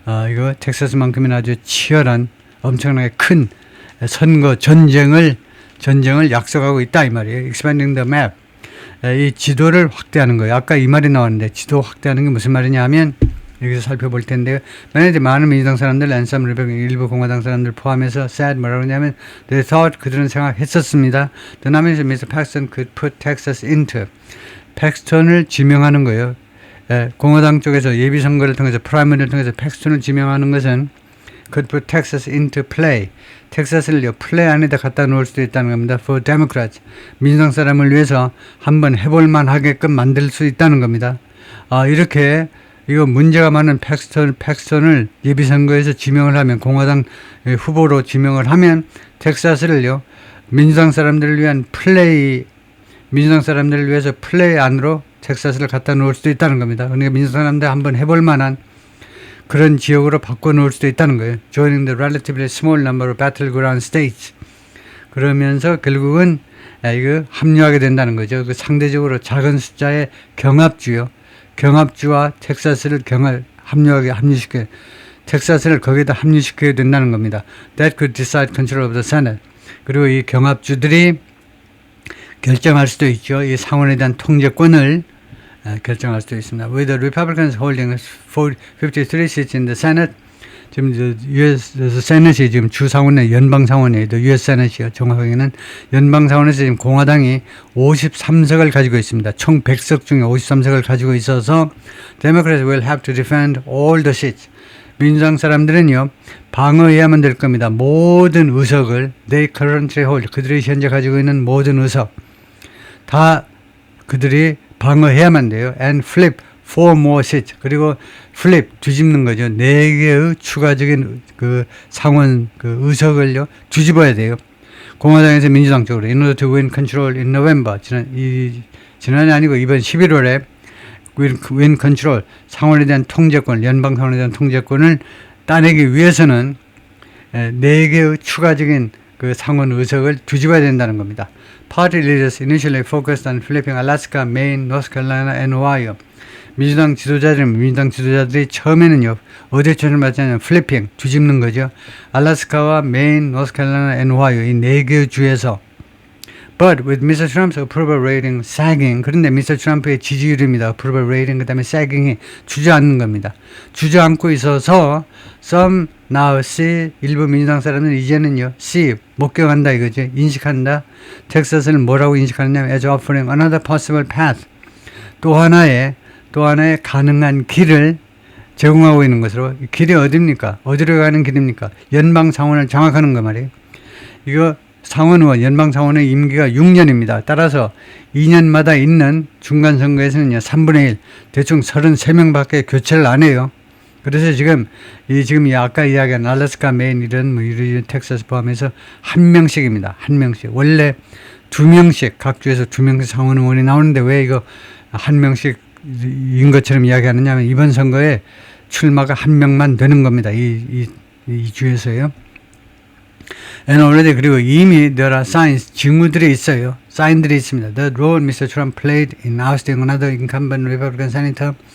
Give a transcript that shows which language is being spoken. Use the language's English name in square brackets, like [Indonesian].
[Korean] 이거 텍사스만큼이나 아주 치열한 엄청나게 큰 선거 전쟁을 약속하고 있다 이 말이에요. [English] Expanding the map. [Korean] 이 지도를 확대하는 거예요. 아까 이 말이 나왔는데 지도 확대하는 게 무슨 말이냐 하면 여기서 살펴볼 텐데요. 만약에 많은 민주당 사람들, 앤섬 리베 일부 공화당 사람들 포함해서 [English] said [Korean] 뭐라고 하냐면 [English] they thought, [Korean] 그들은 생각했었습니다. [English] The nomination Mr. Paxton could put Texas into, [Korean] 팩스턴을 지명하는 거예요. 공화당 쪽에서 예비선거를 통해서 프라이머리를 통해서 팩스턴을 지명하는 것은 [English] could put Texas into play, [Korean] 텍사스를 플레이 안에다 갖다 놓을 수도 있다는 겁니다. [English] For Democrats, [Korean] 민주당 사람을 위해서 한번 해볼만 하게끔 만들 수 있다는 겁니다. 이렇게 이거 문제가 많은 팩스턴을 예비선거에서 지명을 하면, 공화당 후보로 지명을 하면 텍사스를요, 민주당 사람들을 위한 민주당 사람들을 위해서 플레이 안으로 텍사스를 갖다 놓을 수도 있다는 겁니다. 그러니까 민주당 사람들 한번 해볼 만한 그런 지역으로 바꿔놓을 수도 있다는 거예요. [English] Joining the relatively small number of battleground states. [Korean] 그러면서 결국은 이거 합류하게 된다는 거죠. 그 상대적으로 작은 숫자의 경합주와 텍사스를 합류시켜, 텍사스를 거기다 합류시켜야 된다는 겁니다. [English] That could decide control of the Senate. [Korean] 그리고 이 경합주들이 결정할 수도 있죠. 이 상원에 대한 통제권을 결정할 수도 있습니다. [English] With the Republicans holding 53 seats in the Senate, [Korean] 지금 US 세넷이 지금 주상원의 연방상원이에요. US 세넷이요. 정확하게는 연방상원에서 지금 공화당이 53석을 가지고 있습니다. 총 100석 중에 53석을 가지고 있어서 [English] Democrats will have to defend all the seats. [Korean] 민주당 사람들은요, 방어해야만 될 겁니다. 모든 의석을 [English] they currently hold, [Korean] 그들이 현재 가지고 있는 모든 의석 다 그들이 방어해야만 돼요. [English] And flip 4 more seats. [Korean] 그리고 flip, 뒤집는 거죠. 4개의 추가적인 그 상원 그 의석을요, 뒤집어야 돼요. 공화당에서 민주당 쪽으로. [English] In order to win control in November. [Korean] 지난해 아니고 이번 11월에 [English] when control, [Korean] 상원에 대한 통제권, 연방 상원에 대한 통제권을 따내기 위해서는 4개의 추가적인 그 상원 의석을 뒤집어야 된다는 겁니다. [English] Party leaders initially focused on flipping Alaska, Maine, North Carolina, and Ohio. [Korean] 민주당 지도자들이 처음에는요, 어디에 초점을 맞추냐면 플리핑, 뒤집는 거죠. 알래스카와 메인, 노스캐롤라이나, 앤 오하이오 이 4개의 주에서 [English] But with Mr. Trump's approval rating sagging, [Korean] 그런데 미스터 트럼프의 지지율입니다. approval rating, 그 다음에 sagging이 주저앉는 겁니다. 주저앉고 있어서 [English] some now see, [Korean] 일부 민주당 사람들은 이제는요, see, 목격한다 이거죠. 인식한다. 텍사스를 뭐라고 인식하느냐면 [English] as offering another possible path. [Korean] 또 하나의 가능한 길을 제공하고 있는 것으로. 길이 어디입니까? 어디로 가는 길입니까? 연방 상원을 장악하는 거 말이에요. 이거 상원의원, 연방 상원의 임기가 6년입니다. 따라서 2년마다 있는 중간 선거에서는요, 3분의 1, 대충 33명밖에 교체를 안 해요. 그래서 지금 아까 이야기한 알래스카, 메인 이런 텍사스 포함해서 1명씩입니다. 1명씩. 원래 2명씩, 각 주에서 2명씩 상원의원이 나오는데 왜 이거 1명씩인 것처럼 이야기하느냐면 이번 선거에 출마가 1명만 되는 겁니다. 이 주에서요. [English] And already, [Korean] 그리고 이미 [English] there are signs, [Korean] 징후들이 있어요. 사인들이 있습니다. [English] The role Mr. Trump played in ousting another incumbent Republican senator.